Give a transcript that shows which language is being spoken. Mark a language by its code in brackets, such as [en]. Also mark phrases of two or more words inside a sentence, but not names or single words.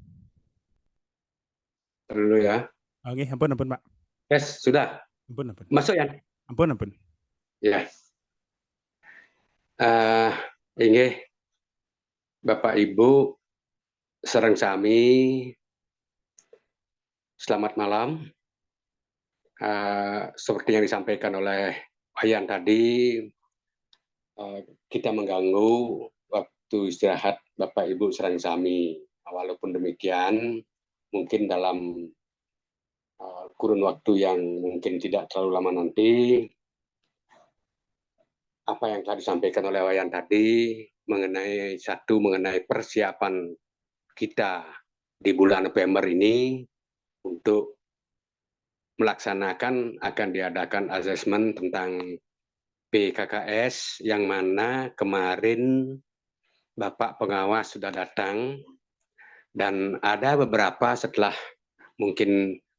[id] Dulu ya. Oke, ampun Pak. Yes, sudah. Ampun. Masuk ya? Ampun. Ya. Ini Bapak Ibu [ban] sareng sami, [id] selamat malam. Seperti yang disampaikan oleh Wayan tadi, kita mengganggu waktu istirahat Bapak Ibu [ban] sareng sami. [id] Walaupun demikian, mungkin dalam kurun waktu yang mungkin tidak terlalu lama nanti, apa yang telah disampaikan oleh Wayan tadi mengenai persiapan kita di bulan November ini untuk melaksanakan akan diadakan asesmen tentang PKKS, yang mana kemarin Bapak Pengawas sudah datang, dan ada beberapa setelah mungkin